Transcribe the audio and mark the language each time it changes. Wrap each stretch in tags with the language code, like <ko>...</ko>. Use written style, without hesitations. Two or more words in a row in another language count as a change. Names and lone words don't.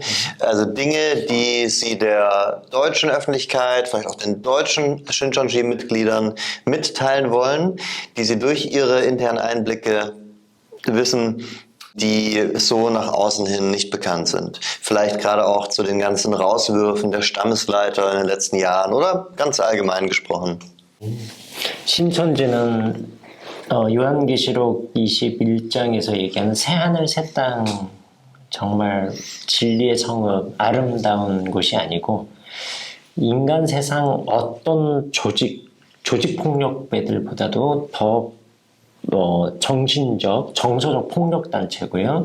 <de>Also Dinge, die Sie der deutschen Öffentlichkeit, vielleicht auch den deutschen Shincheonji-Mitgliedern mitteilen wollen, die Sie durch Ihre internen Einblicke wissen, die so nach außen hin nicht bekannt sind. Vielleicht gerade auch zu den ganzen Rauswürfen der Stammesleiter in den letzten Jahren oder ganz allgemein gesprochen.</de> <ko>신천지는 요한계시록 21장에서 얘기하는 새하늘 새 땅, 정말 진리의 성읍, 아름다운 곳이 아니고 인간 세상 어떤 조직폭력배들보다도 더 정신적, 정서적 폭력단체고요.</ko>